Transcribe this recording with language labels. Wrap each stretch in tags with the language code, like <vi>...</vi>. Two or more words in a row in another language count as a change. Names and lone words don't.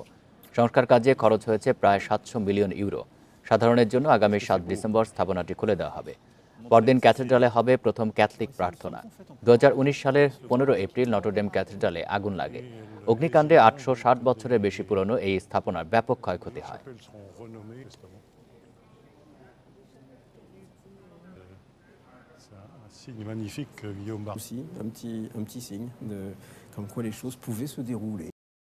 <bn>সংস্কার কাজে খরচ হয়েছে প্রায় ৭০০ মিলিয়ন ইউরো। সাধারণের জন্য আগামী ৭ ডিসেম্বর স্থাপনাটি খুলে দেওয়া হবে। পরদিন ক্যাথেড্রালে হবে প্রথম ক্যাথলিক প্রার্থনা। ২০১৯ সালের ১৫ এপ্রিল নটরডেম ক্যাথেড্রালে আগুন লাগে। অগ্নিকাণ্ডে ৮৬০ বছরের বেশি পুরনো এই স্থাপনার ব্যাপক ক্ষয়ক্ষতি হয়।</bn> <fr>C'est un signe magnifique, Guillaume Bar. Aussi un petit signe de comme quoi les choses pouvaient se dérouler.</fr>